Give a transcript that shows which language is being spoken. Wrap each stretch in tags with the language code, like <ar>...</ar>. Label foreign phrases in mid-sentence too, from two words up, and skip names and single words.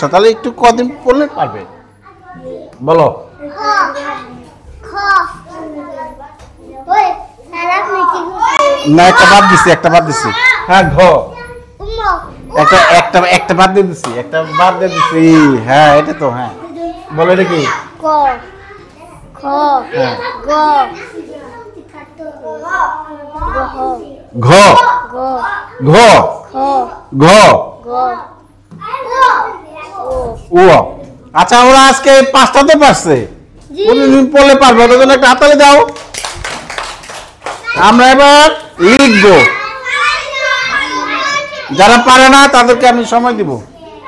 <bn>তাহলে একটু কদিন পড়লে পারবে। বলো। না একটা বাদ দিছি হ্যাঁ ঘ একটা বাদ দিয়ে দিছি হ্যাঁ এটা তো হ্যাঁ বলো এটা কি ক খ হ্যাঁ গ ঘ ঘ গ ঘ খ ঘ গ ও আচ্ছা ওরা আজকে 5টা তো পারছে জি। কোনদিন পড়লে পারবে ওদের জন্য একটা হাততালি দাও আমরা এবার লিখবো যারা পারে না তাদেরকে আমি সময় দিব</bn>